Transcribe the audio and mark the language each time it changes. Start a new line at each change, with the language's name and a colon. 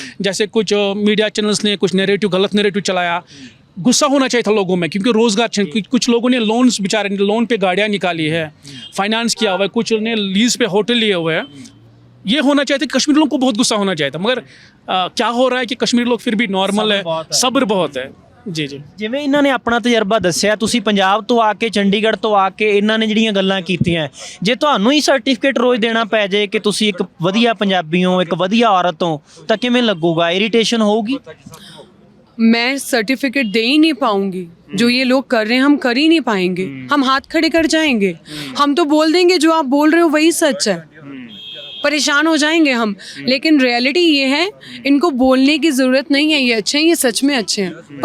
Hindi: जैसे कुछ media channels ने कुछ गलत नैरेटिव चलाया, गुस्सा होना चाहिए था लोगों में, क्योंकि रोज़गार, कुछ लोगों ने लोन्स, बेचारे लोन पे गाड़ियाँ निकाली है, फाइनेंस किया हुआ है, कुछ ने लीज पे होटल लिए हुए हैं। ये होना चाहिए था, कश्मीरी लोगों को बहुत गुस्सा होना चाहिए था। मगर क्या हो रहा है कि कश्मीरी लोग फिर भी नॉर्मल है, सब्र बहुत है। जी जी,
Punjabi: ਜਿਵੇਂ ਇਹਨਾਂ ਨੇ ਆਪਣਾ ਤਜਰਬਾ ਦੱਸਿਆ, ਤੁਸੀਂ ਪੰਜਾਬ ਤੋਂ ਆ ਕੇ, ਚੰਡੀਗੜ੍ਹ ਤੋਂ ਆ ਕੇ ਇਹਨਾਂ ਨੇ ਜਿਹੜੀਆਂ ਗੱਲਾਂ ਕੀਤੀਆਂ, ਜੇ ਤੁਹਾਨੂੰ ਹੀ ਸਰਟੀਫਿਕੇਟ ਰੋਜ਼ ਦੇਣਾ ਪੈ ਜਾਏ ਕਿ ਤੁਸੀਂ ਇੱਕ ਵਧੀਆ ਪੰਜਾਬੀ ਹੋ, ਇੱਕ ਵਧੀਆ ਔਰਤ ਹੋ, ਤਾਂ ਕਿਵੇਂ ਲੱਗੂਗਾ? ਇਰੀਟੇਸ਼ਨ ਹੋਊਗੀ?
Hindi: मैं सर्टिफिकेट दे ही नहीं पाऊंगी। जो ये लोग कर रहे हैं हम कर ही नहीं पाएंगे, हम हाथ खड़े कर जाएंगे। हम तो बोल देंगे जो आप बोल रहे हो वही सच है, परेशान हो जाएंगे हम। लेकिन रियलिटी ये है, इनको बोलने की ज़रूरत नहीं है, ये अच्छे हैं, ये सच में अच्छे हैं।